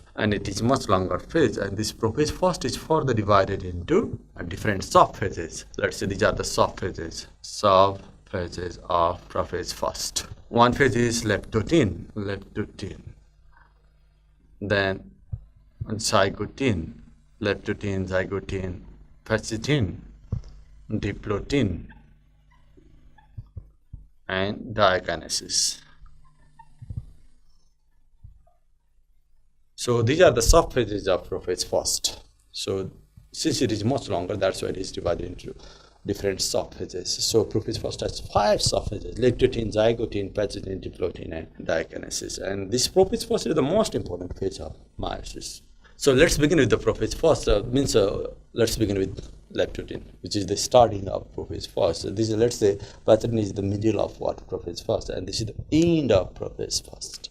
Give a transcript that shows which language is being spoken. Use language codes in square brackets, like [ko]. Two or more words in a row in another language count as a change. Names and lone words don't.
[en] And it is much longer phase, and this prophase first is further divided into different sub-phases. Let's say these are the sub-phases. Sub-phases of prophase first. One phase is leptotin. Then zygotin, leptotin, zygotin, fascitin, diplotin, and diakinesis. So these are the subphases of prophase first. So since it is much longer, that's why it is divided into different subphases. So prophase first has 5 subphases: leptotin, zygotin, fascitin, diplotin, and diakinesis. And this prophase first is the most important phase of meiosis. So let's begin with the prophase first. Let's begin with leptotin, which is the starting of prophase first. So this is, let's say, fascitin is the middle of what prophase first, and this is the end of prophase first.